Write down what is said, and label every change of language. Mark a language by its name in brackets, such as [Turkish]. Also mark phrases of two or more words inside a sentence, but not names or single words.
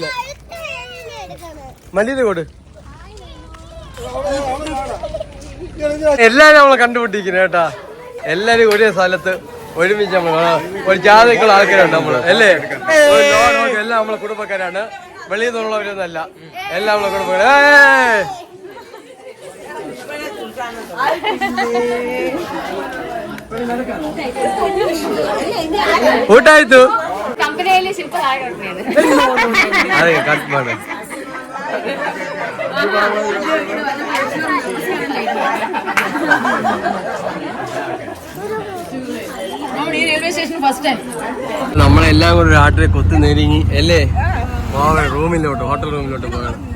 [Malayalam] മല്ലിയുടെ കോട് എല്ലാരും നമ്മളെ കണ്ടുപിടിക്കുന്നത് കേട്ടാ. എല്ലാരും ഒരേ സ്ഥലത്ത് ഒരുമിച്ച് നമ്മള് ഒരു ജാതിക്കുള്ള ആൾക്കാരുണ്ട് നമ്മള് അല്ലേ. എല്ലാം നമ്മളെ കുടുംബക്കാരാണ്, വെളിയിൽ നിന്നുള്ളവരൊന്നല്ല, എല്ലാം നമ്മളെ കുടുംബക്കാര്. [Kannada] ಊಟಾಯ್ತು. ಕಂಪನಿಯಲ್ಲಿ ಶಿಲ್ಪ ಅದೇ ಕಟ್ ಮಾಡು. [English] railway station first time [Malayalam] നമ്മളെല്ലാം കൂടെ രാത്രി കൊത്തു നെരുങ്ങി അല്ലേ പോവാൻ റൂമിലോട്ട്, ഹോട്ടൽ റൂമിലോട്ട് പോകണം.